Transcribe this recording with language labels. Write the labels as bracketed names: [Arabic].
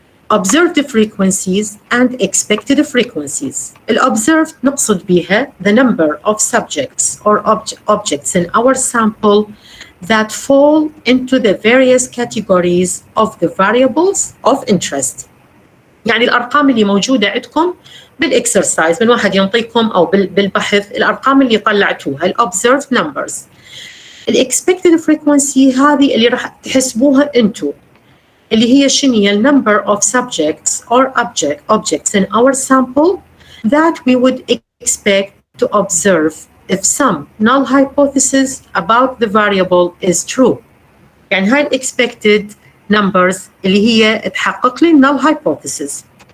[English] Observed frequencies and expected frequencies. Observed [Arabic] نقصد بها [English] the number of subjects or objects in our sample that fall into the various categories of the variables of interest. [Arabic] يعني الأرقام اللي موجودة عندكم بالإكسرسايز من واحد ينطيكم أو بالبحث الأرقام اللي طلعتوها [English] observed numbers. expected frequency [Arabic] هذه اللي راح تحسبوها انتو اللي هي شنو هي [English] number of subjects or objects in our sample that we would expect to observe if some null hypothesis about the variable is true. [Arabic] يعني هاي [English] expected numbers [Arabic] اللي هي تحقق لي [English] null hypothesis.